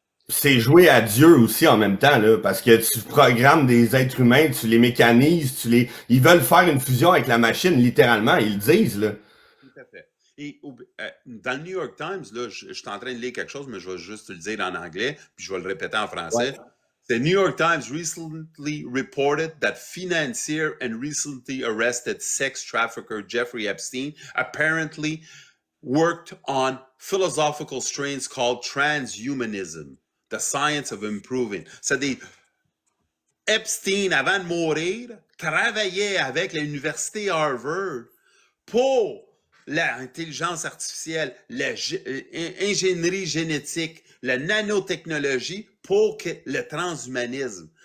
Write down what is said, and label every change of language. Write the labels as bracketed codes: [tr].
[fr] C'est jouer à Dieu aussi en même temps, là, parce que tu programmes des êtres humains, tu les mécanises, ils veulent faire une fusion avec la machine, littéralement, ils le disent, là. Tout à fait. Et dans le New York Times, là, je suis en train de lire quelque chose, mais je vais juste te le dire en anglais, puis je vais le répéter en Ouais. français. [en] The New York Times recently reported that financier and recently arrested sex trafficker Jeffrey Epstein apparently worked on philosophical strains called transhumanism, the science of improving. [fr] C'est-à-dire, Epstein, avant de mourir, travaillait avec l'université Harvard pour l'intelligence artificielle, l'ingénierie génétique, la nanotechnologie pour que le transhumanisme.